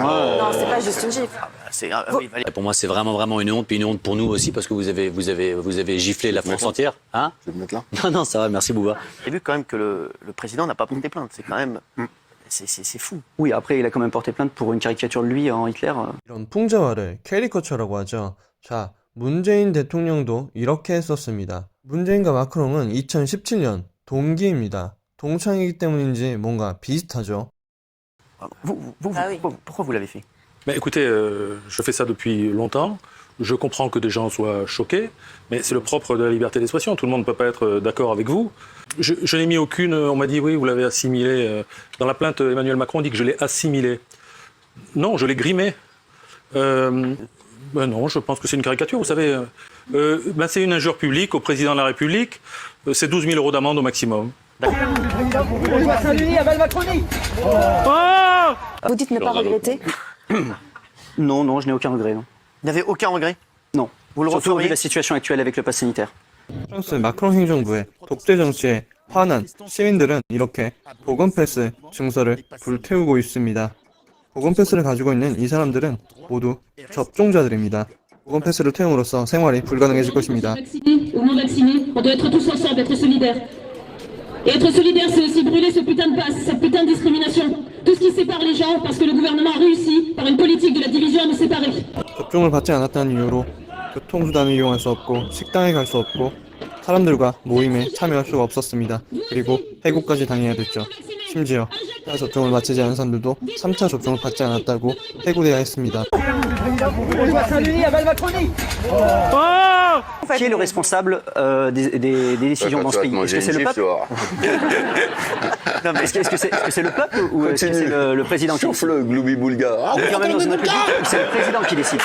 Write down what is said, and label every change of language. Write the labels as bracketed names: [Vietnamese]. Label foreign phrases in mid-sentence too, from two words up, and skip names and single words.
[French] Non, c'est pas juste une gifle. Pour moi, c'est vraiment une honte, puis une honte pour nous aussi, parce que vous avez giflé la France entière. Hein? Je vais me mettre là. Non, ça va, merci Bouba. J'ai vu quand même que le président n'a pas porté plainte, c'est quand même... C'est fou. Oui, après, il a quand même porté plainte pour une caricature de lui en Hitler. [Korean] 이런 풍자화를 캐리커처라고 하죠. 자, 문재인 대통령도 이렇게 했었습니다. 문재인과 마크롱은 2017년 동기입니다. 동창이기 때문인지 뭔가 비슷하죠. [French] Pourquoi vous l'avez fait? Écoutez, je fais ça depuis longtemps. Je comprends que des gens soient choqués, mais c'est le propre de la liberté d'expression. Tout le monde ne peut pas être d'accord avec vous. Je n'ai mis aucune... On m'a dit, oui, vous l'avez assimilé. Dans la plainte, Emmanuel Macron dit que je l'ai assimilé. Non, je l'ai grimé. Non, je pense que c'est une caricature, vous savez. C'est une injure publique au président de la République. C'est 12 000 € d'amende au maximum. On va saluer à Val-Macronie. Vous dites ne pas regretter? Non, je n'ai aucun regret. Non. Vous n'avez aucun regret? Non. Vous le Surtout referiez? vu la situation actuelle avec le pass sanitaire. [Korean] 프랑스 마크롱 행정부의 독재 정치에 화난 시민들은 이렇게 보건 패스 증서를 불태우고 있습니다. 보건 패스를 가지고 있는 이 사람들은 모두 접종자들입니다. 보건 패스를 태움으로써 생활이 불가능해질 것입니다. [French] Ou non vaccinés, on doit être tous ensemble, être solidaires. Et être solidaire, c'est aussi brûler ce putain de passe, cette putain de discrimination. Tout ce qui sépare les gens, parce que le gouvernement a réussi, par une politique de la division, à nous séparer. [Korean] 접종을 받지 않았다는 이유로 교통수단을 이용할 수 없고 식당에 갈 수 없고 사람들과 모임에 참여할 수가 없었습니다. 그리고 해고까지 당해야 됐죠. 심지어 1차 접종을 마치지 않은 사람들도 3차 접종을 받지 않았다고 해고돼야 했습니다. [French] Qui est le responsable des décisions dans ce pays? Est-ce que c'est le peuple? Non, mais est-ce que c'est le peuple ou est-ce que c'est le président qui décide? Le gloubi boulga. On est quand même dans une république où c'est le président qui décide.